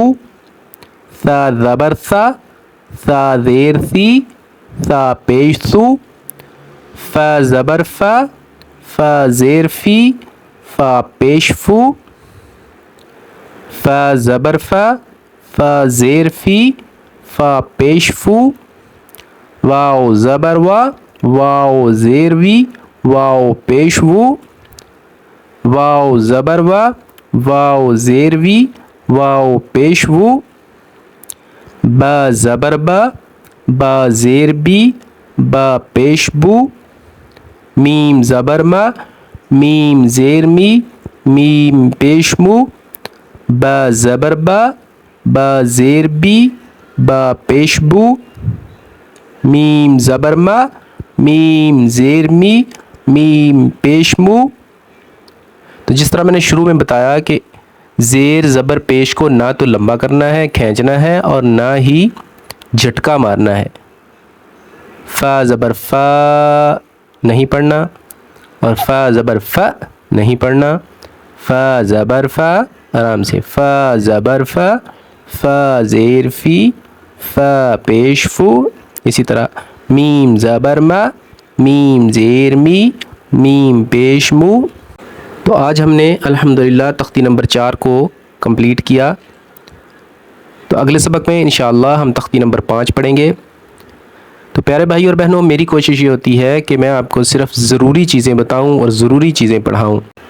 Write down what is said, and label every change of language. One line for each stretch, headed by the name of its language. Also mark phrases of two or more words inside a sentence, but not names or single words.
Urdu: ثا زبر ثا، ثا زیر ثی، ثا پیش ثو. فا زبر فا، فا زیر فی، فا پیش فو. فا زبر فا، فا زیر فی، فا پیش فو. واو زبر وا، واو زیر وی، واو پیش وو. واو زبر وا، واو زیر وی، واو پیش وو. با زبر با، با زیر بی، با پیش بو. میم زبر ما، میم زیر می، میم پیش مو. با زبر با، با زیر بی، با پیش بو. میم زبر ما، میم زیر می، میم پیش مو. تو جس طرح میں نے شروع میں بتایا کہ زیر زبر پیش کو نہ تو لمبا کرنا ہے، کھینچنا ہے، اور نہ ہی جھٹکا مارنا ہے. فا زبر فا نہیں پڑھنا، اور فا زبر فا نہیں پڑھنا. فا زبر فا، آرام سے. فا زبر فا، فا زیر فی، فا پیش فو. اسی طرح میم زبر ما، میم زیر می، میم پیش مو. تو آج ہم نے الحمدللہ تختی نمبر 4 کو کمپلیٹ کیا. تو اگلے سبق میں انشاءاللہ ہم تختی نمبر 5 پڑھیں گے. تو پیارے بھائی اور بہنوں، میری کوشش یہ ہوتی ہے کہ میں آپ کو صرف ضروری چیزیں بتاؤں اور ضروری چیزیں پڑھاؤں.